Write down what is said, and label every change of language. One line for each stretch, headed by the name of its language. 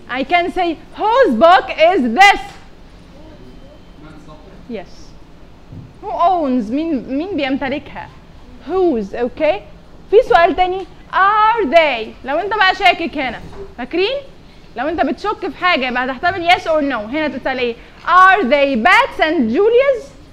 English: I can say whose book is this? Yes. Who owns?
Arabic: مين بيمتلكها؟ Whose. Okay. في سؤال تاني.
English: Are they?
Arabic: لو انت بقى شاكك هنا. فاكرين؟ لو انت بتشك في حاجة يبقى هتحتمل
English: yes or no.
Arabic: هنا تسأل ايه؟
English: Are they Bats and Julius?